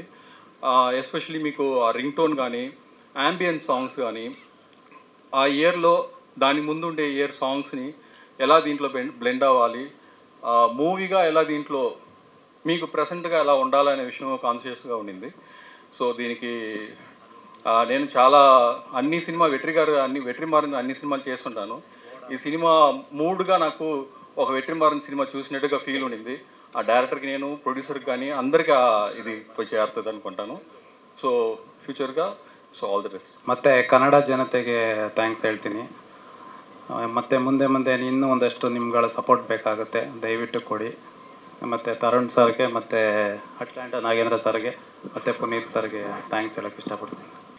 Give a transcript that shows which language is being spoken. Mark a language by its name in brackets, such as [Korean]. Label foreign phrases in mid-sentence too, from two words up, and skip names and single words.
[Telugu] ఎస్పెషలీ మీకు ఆ [English] ring tone [Telugu] కానీ [English] ambient songs [Telugu] కానీ ఆ ఇయర్లో దాని ముందు ఉండే [English] year songsని [Telugu] ఎలా దీంట్లో బ్లెండ్ అవ్వాలి, మూవీగా ఎలా దీంట్లో మీకు ప్రజెంట్గా ఎలా ఉండాలనే విషయం కాన్షియస్గా ఉండింది. సో దీనికి నేను చాలా అన్ని సినిమా వెట్రిమారన్ అన్ని సినిమాలు చేస్తుంటాను. ఈ సినిమా మూడ్గా నాకు ఒక వెట్రిమారన్ సినిమా చూసినట్టుగా ఫీల్ ఉండింది. [Kannada] ఆ డైరెక్టర్కి నేను ప్రొడ్యూసర్కి కానీ అందరికీ ఇది పోయి చేರ್ತದೆ ಅಂದ್ಕೊಂಟಾನು. ಸೊ ಫ್ಯೂಚರ್ಗೆ ಸೊ [English] all the best. [Kannada] ಮತ್ತು ಕನ್ನಡ ಜನತೆಗೆ ಥ್ಯಾಂಕ್ಸ್ ಹೇಳ್ತೀನಿ. ಮತ್ತು ಮುಂದೆ ಇನ್ನೂ ಒಂದಷ್ಟು ನಿಮ್ಗಳ ಸಪೋರ್ಟ್ ಬೇಕಾಗುತ್ತೆ, ದಯವಿಟ್ಟು ಕೊಡಿ. ಮತ್ತು ತರುಣ್ ಸರ್ಗೆ ಮತ್ತು ಅಟ್ಲಾಂಟಾ ನಾಗೇಂದ್ರ ಸರ್ಗೆ ಮತ್ತು ಪುನೀತ್ ಸರ್ಗೆ ಥ್ಯಾಂಕ್ಸ್ ಹೇಳೋಕ್ಕೆ ಇಷ್ಟಪಡ್ತೀನಿ.